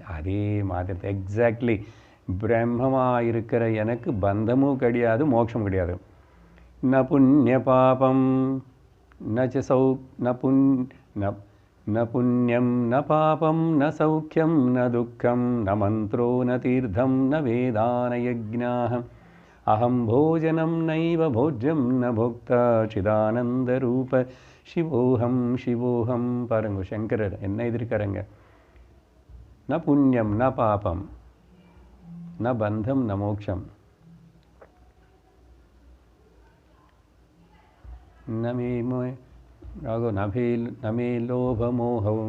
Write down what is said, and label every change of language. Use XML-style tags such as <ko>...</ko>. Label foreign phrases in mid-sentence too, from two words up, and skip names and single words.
<ta>அதே மாதிரி எக்ஸாக்ட்லி பிரம்மமாக இருக்கிற எனக்கு பந்தமும் கிடையாது, மோட்சம் கிடையாது.</ta> <sa>न पुण्य पापम् न सौ न पुण्यम् न पापम् न सौख्यम् न दुःखम् न मन्त्रो न तीर्थम् न वेदान यज्ञाः अहं भोजनं नैव भोज्यं न भोक्ता चिदानन्दरूप शिवोहं शिवोहं</sa> <ta>பாருங்க சங்கரர் என்ன எதிர்க்கிறாங்க.</ta> <sa>न पुण्यम् न पापम् न बन्धम् न मोक्षम् नमे लोभ मोहम्.</sa>